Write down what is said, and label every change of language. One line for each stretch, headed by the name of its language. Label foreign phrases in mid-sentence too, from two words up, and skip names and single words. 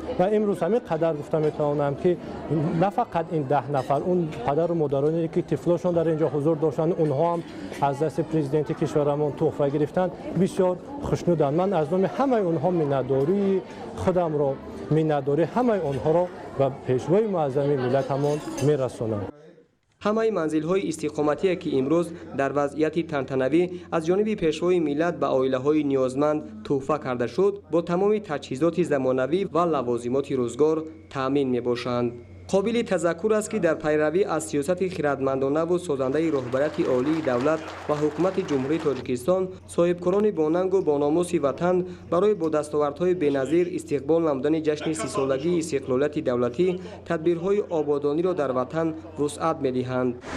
Persian: و امروز همین قدر گفتم میتوانم که نه فقط این 10 نفر، اون پدر و مادرانی که طفلاشون در اینجا حضور داشتند اونها هم از دست پرزیدنت کشورمون تحفه گرفتند، بسیار خوشنودند. من از نام همه اونها منتداری خودم را، منتداری همه اونها را و پیشوای معظم ملتمون میرسونم.
Tajik: ҳамаи манзилҳои истиқоматие ки имрӯз дар вазъияти тантанавӣ аз ҷониби пешвои миллат ба оилаҳои ниёзманд тӯҳфа карда шуд, бо тамоми таҷҳизоти замонавӣ ва лавозимоти рӯзгор таъмин мебошанд. қобили тазаккур аст ки дар пайравӣ аз сиёсати хиратмандонаву созандаи роҳбарияти олии давлат ва ҳукумати ҷумҳурии Тоҷикистон, соҳибкорони бонангу бономуси ватан барои бо дастовардҳои беназир истиқбол намудани ҷашни 30-солагии истиқлолияти давлатӣ тадбирҳои ободониро дар ватан вусъат медиҳанд.